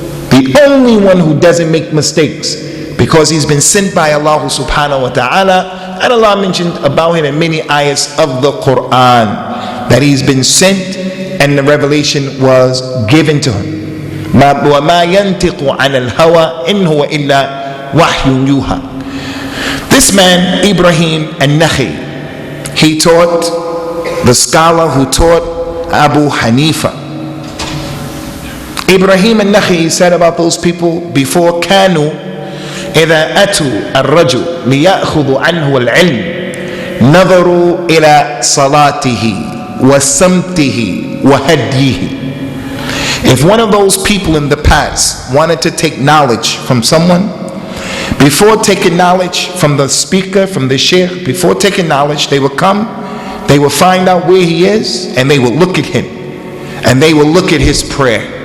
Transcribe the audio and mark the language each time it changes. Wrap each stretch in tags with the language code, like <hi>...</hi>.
<en>The only one who doesn't make mistakes, because he's been sent by Allah subhanahu wa ta'ala, and Allah mentioned about him in many ayahs of the Quran that he's been sent and the revelation was given to him.</en> <ar>وَمَا يَنْتِقُ عَنَ الْهَوَىٰ إِنْ هُوَ إِلَّا وَحْيٌ يُوحَىٰ.</ar> <en>This man, Ibrahim an-Nakhi, he taught the scholar who taught Abu Hanifa. Ibrahim an-Nakhi said about those people before,</en> <ar>كانوا إذا أتوا الرجل ليأخذوا عنه العلم نظروا إلى صلاته وسمته وهديه.</ar> <en>If one of those people in the past wanted to take knowledge from someone, before taking knowledge from the speaker, from the sheikh, before taking knowledge, they would come, they would find out where he is, and they would look at him, and they would look at his prayer.</en>